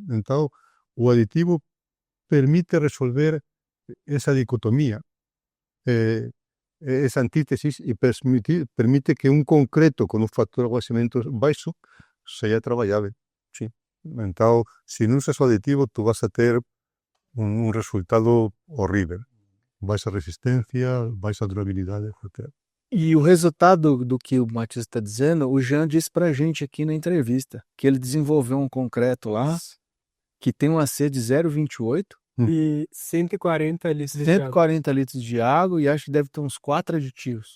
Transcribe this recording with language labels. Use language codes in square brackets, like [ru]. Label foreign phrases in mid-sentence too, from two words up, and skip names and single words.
[gl] Entón, o aditivo permite resolver esa dicotomía, esa antítesis, e permite que un concreto con un factor agua-cemento baixo seja traballable. Sí. Entón, se non usas o aditivo, tú vas a ter un resultado horrível. Baixa resistencia, baixa durabilidade, etc. [pt] E o resultado do que o Matias está dizendo, o Jean disse pra gente aqui na entrevista, que ele desenvolveu um concreto lá, que tem um AC de 0,28 e 140 litros de água. 140 litros de água e acho que deve ter uns 4 aditivos.